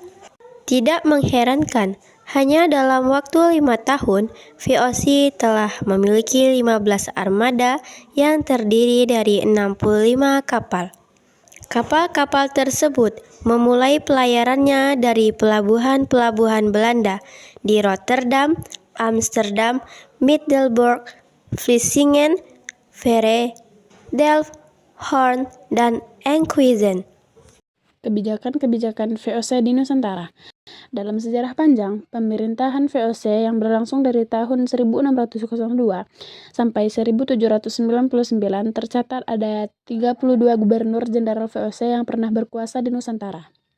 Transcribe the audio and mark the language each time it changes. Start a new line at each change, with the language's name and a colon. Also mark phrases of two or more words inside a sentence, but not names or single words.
Indonesian: Tidak mengherankan, hanya dalam waktu 5 tahun, VOC telah memiliki 15 armada yang terdiri dari 65 kapal. Kapal-kapal tersebut memulai pelayarannya dari pelabuhan-pelabuhan Belanda di Rotterdam, Amsterdam, Middelburg, Vlissingen, Veere, Delft, Hoorn, dan Enkhuizen. Kebijakan-kebijakan VOC di Nusantara. Dalam sejarah panjang, pemerintahan VOC yang berlangsung dari tahun 1602 sampai 1799 tercatat ada 32 gubernur jenderal VOC yang pernah berkuasa di Nusantara.